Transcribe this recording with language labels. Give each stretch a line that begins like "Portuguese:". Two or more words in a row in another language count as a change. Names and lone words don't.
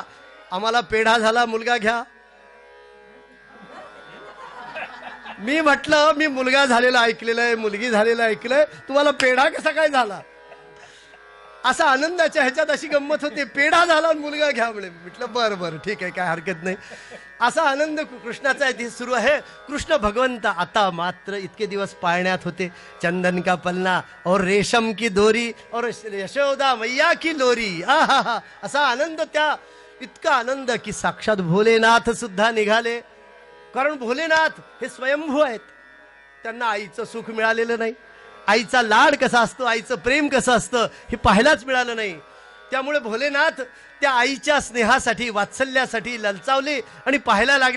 Marathi: आम्हाला पेढा झाला, मुलगा घ्या. मी म्हटलं मी मुलगा झालेला ऐकलेलं आहे, मुलगी झालेला ऐकलंय, तुम्हाला पेढा कसा काय झाला? असा आनंदाच्या ह्याच्यात अशी गंमत होते. पेढा झाला मुलगा घ्या म्हणे. म्हटलं बरं बरं ठीक आहे, काय हरकत नाही. असा आनंद कृष्णाचा इथे सुरू आहे. कृष्ण भगवंत आता मात्र इतके दिवस पाळण्यात होते.
Hindi: चंदन का पलना और रेशम की दोरी और यशोदा मैया की लोरी.
Marathi: आहा, असा आनंद, त्या इतका आनंद की साक्षात भोलेनाथ सुद्धा निघाले. कारण भोलेनाथ हे स्वयंभू आहेत, त्यांना आईचं सुख मिळालेलं नाही. आईचा लाड कसा असतो, आईचं प्रेम कसं असतं हे पाहायलाच मिळालं नाही. त्यामुळे भोलेनाथ त्या आईच्या स्नेहासाठी, वात्सल्यासाठी ललचावले आणि पाहायला लागले.